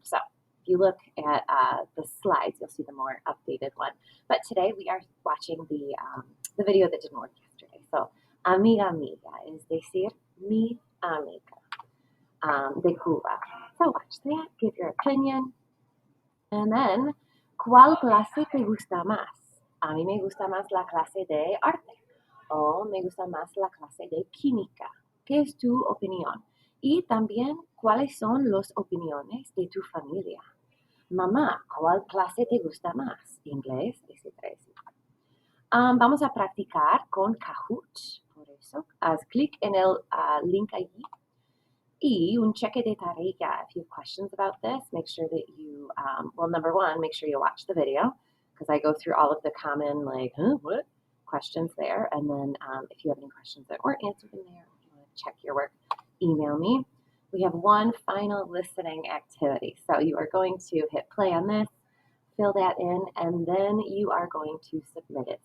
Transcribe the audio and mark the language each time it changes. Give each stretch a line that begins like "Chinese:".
English: So if you look at the slides, you'll see the more updated one. But today we are watching the video that didn't work yesterday.
Spanish: So, amiga amiga is decir, mi amiga, de Cuba.
English: So watch that, give your opinion.
Spanish: And then, ¿cuál clase te gusta más? A mí me gusta más la clase de arte. O me gusta más la clase de química. ¿Qué es tu opinión? Y también, ¿cuáles son las opiniones de tu familia? Mamá, ¿cuál clase te gusta más? Inglés, etcétera, etcétera. Vamos a practicar con Kahoot. Por eso, haz clic en el link allí. Y un cheque de tarea.
English: If you have questions about this, make sure that you, well, number one, make sure you watch the video because I go through all of the common, like, what? Questions there. And then if you have any questions that weren't answered in there, if you want to check your work, email me. We have one final listening activity. So you are going to hit play on this, fill that in, and then you are going to submit it.